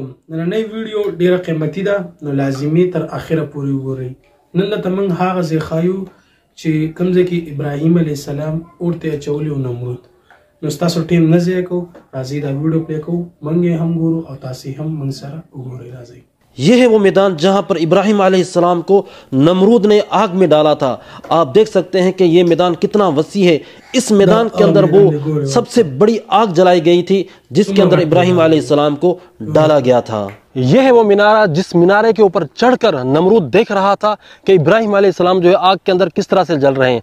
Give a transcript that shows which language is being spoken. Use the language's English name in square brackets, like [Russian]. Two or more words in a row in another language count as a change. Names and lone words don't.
[Pashto] نننۍ ویډیو ډیره قیمتي ده نو لازمي تر اخره پورې وګورئ. نن درته موږ هغه ځای ښایو چې کوم ځای کې ابراهیم [Arabic] علیه السلام [Pashto] اور ته اچولی و نمرود. نو ستاسو ټیم نه ضایع کوو، راځئ دا ویډیو پلی کوو، موږ یې هم ګورو او تاسې هم موږ سره وګورئ. راځئ. [Urdu] یہ ہے وہ میدان جہاں پر ابراہیم [Arabic] علیہ السلام [Urdu] کو نمرود نے آگ میں ڈالا تھا. آپ دیکھ سکتے ہیں کہ یہ میدان کتنا وسیع ہے. اس میدان کے اندر وہ سب سے بڑی آگ جلائی گئی تھی جس کے اندر ابراہیم [Arabic] علیہ السلام [Urdu] کو ڈالا گیا تھا. یہ ہے وہ مینارہ جس مینارے کے اوپر چڑھ کر نمرود دیکھ رہا تھا کہ ابراہیم [Arabic] علیہ السلام [Urdu] جو ہے آگ کے اندر کس طرح سے جل رہے ہیں.